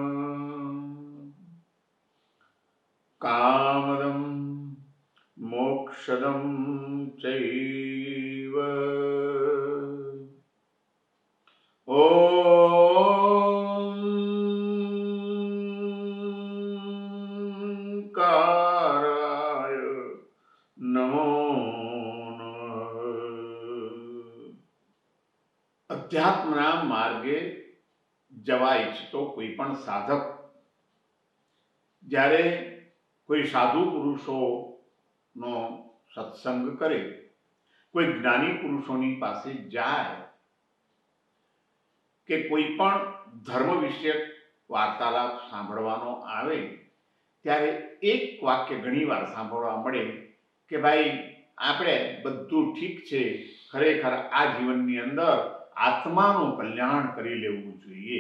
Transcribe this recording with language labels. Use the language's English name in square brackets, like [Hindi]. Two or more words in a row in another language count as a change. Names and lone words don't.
[Sanskrit] कामदं मोक्षदं चैव ओंकाराय नमो नमः। [Gujarati] અધ્યાત્મના માર્ગે જવા ઈચ્છતો કોઈ પણ સાધક જ્યારે કોઈ સાધુ પુરુષોનો સત્સંગ કરે, કોઈ જ્ઞાની પુરુષોની પાસે જાય કે કોઈ પણ ધર્મ વિષયક વાર્તાલાપ સાંભળવાનો આવે ત્યારે એક વાક્ય ઘણીવાર સાંભળવા મળે કે ભાઈ આપણે બધું ઠીક છે, ખરેખર આ જીવનની અંદર આત્માનું કલ્યાણ કરી લેવું જોઈએ.